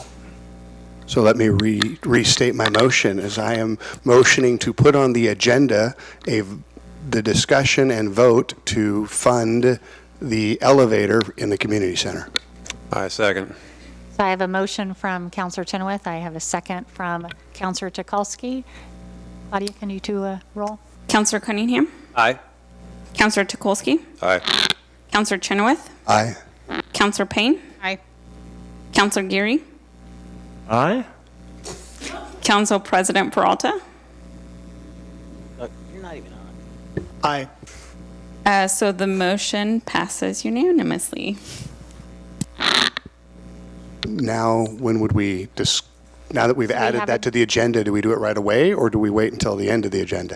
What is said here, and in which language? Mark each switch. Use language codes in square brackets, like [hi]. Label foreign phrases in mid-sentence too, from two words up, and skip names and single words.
[en] So let me restate my motion, as I am motioning to put on the agenda the discussion and vote to fund the elevator in the community center. I second. So I have a motion from Councilor Chenoweth. I have a second from Councilor Tukalski. Claudia, can you do a roll? Councilor Cunningham? Aye. Councilor Tukolsky? Aye. Councilor Chenoweth? Aye. Councilor Payne? Aye. Councilor Geary? Aye? Council President Peralta? You're not even on. Aye. So the motion passes unanimously. Now, when would we, now that we've added that to the agenda, do we do it right away, or do we wait until the end of the agenda?